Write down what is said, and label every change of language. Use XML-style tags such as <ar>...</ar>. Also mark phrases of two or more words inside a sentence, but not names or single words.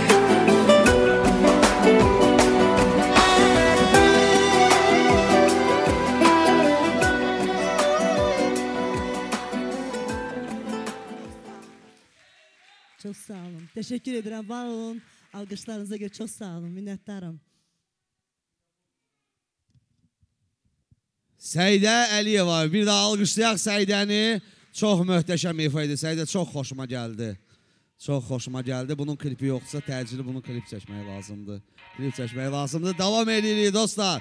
<tr>Çok sağ olun. Teşekkür ederim. Var olun. Alkışlarınıza göre çok sağ olun. Minnettarım.</tr> <az>Səidə Əliyeva. Bir daha alqışlayaq Səidəni. Çox möhtəşəm ifa idi. Səidə çox xoşuma gəldi. Çox xoşuma gəldi. Bunun klipi yoxdursa təcili bunun klip çəkmək lazımdır. Klip çəkmək lazımdır. Davam edirik dostlar.</az>